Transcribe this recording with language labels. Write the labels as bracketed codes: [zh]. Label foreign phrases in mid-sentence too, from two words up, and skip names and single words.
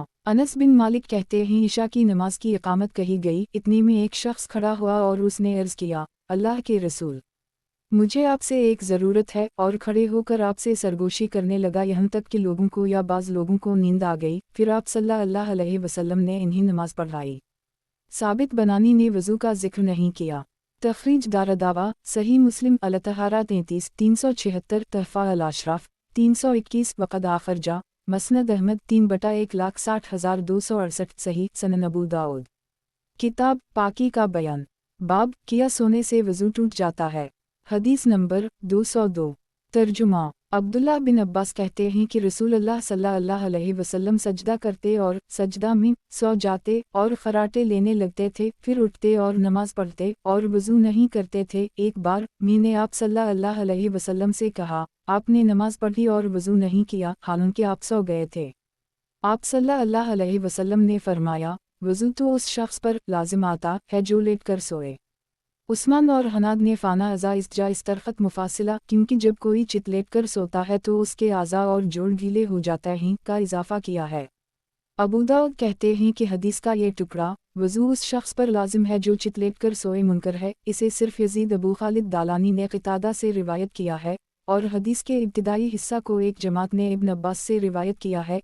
[ur] انس بن مالک کہتے ہیں عشاء کی نماز کی اقامت کہی گئی، اتنے میں ایک شخص کھڑا ہوا اور اس نے عرض کیا، اللہ کے رسول، مجھے آپ سے ایک ضرورت ہے، اور کھڑے ہو کر آپ سے سرگوشی کرنے لگا یہاں تک کہ لوگوں کو یا بعض لوگوں کو نیند آ گئی. پھر آپ [ar] صلى الله عليه وسلم [ur] نے انہیں نماز پڑھائی. ثابت بنانی نے وضو کا ذکر نہیں کیا. تخریج دارداوا صحیح مسلم الطہارۃ 33 376 تحفۃ الاشراف 321 [ar] وقد أخرجه [ur] مسند احمد 3/1,60,268 صحیح سنن ابو داؤد کتاب پاکی کا بیان. باب کیا سونے سے وضو ٹوٹ جاتا ہے. حدیث نمبر 202۔ ترجمہ. عبداللہ بن عباس کہتے ہیں کہ رسول اللہ [ar] صلى الله عليه وسلم [ur] سجدہ کرتے اور سجدہ میں سو جاتے اور خراٹے لینے لگتے تھے، پھر اٹھتے اور نماز پڑھتے اور وضو نہیں کرتے تھے. ایک بار میں نے آپ [ar] صلى الله عليه وسلم [ur] سے کہا، آپ نے نماز پڑھی اور وضو نہیں کیا، حالانکہ آپ سو گئے تھے. آپ [ar] صلى الله عليه وسلم [ur] نے فرمایا، وضو تو اس شخص پر لازم آتا ہے جو لیٹ کر سوئے. عثمان اور ہناد نے [ar] فإنه إذا اضطجع استرخت مفاصله, [ur] کیونکہ جب کوئی چت لیٹ کر سوتا ہے تو اس کے اعضاء اور جوڑ ڈھیلے ہو جاتا ہیں کا اضافہ کیا ہے. ابو داؤد کہتے ہیں کہ حدیث کا یہ ٹکڑا وضو اس شخص پر لازم ہے جو چت لیٹ کر سوئے منکر ہے. اسے صرف یزید ابو خالد دالانی نے قتادہ سے روایت کیا ہے، اور حدیث کے ابتدائی حصہ کو ایک جماعت نے ابن عباس سے روایت کیا ہے.